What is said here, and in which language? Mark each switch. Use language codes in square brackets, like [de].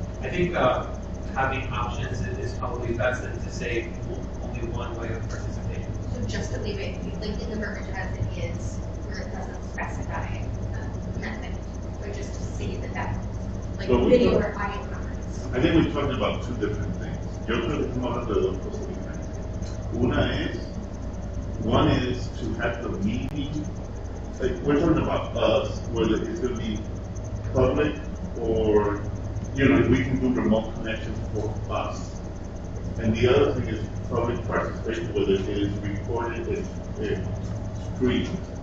[en] I think having options is probably best than to say only one way of participating. So just to leave it, like in the verbiage as it is, where it doesn't specify method, but just to say that like So video or audio conference. I think we're talking about two different things. [es] Yo creo que estamos hablando de dos cosas diferentes. [en] One is to have the meeting, like we're talking about us, whether it's going to be public or, you know, we can do remote connections for us. And the other thing is public participation, whether it is recorded and streamed.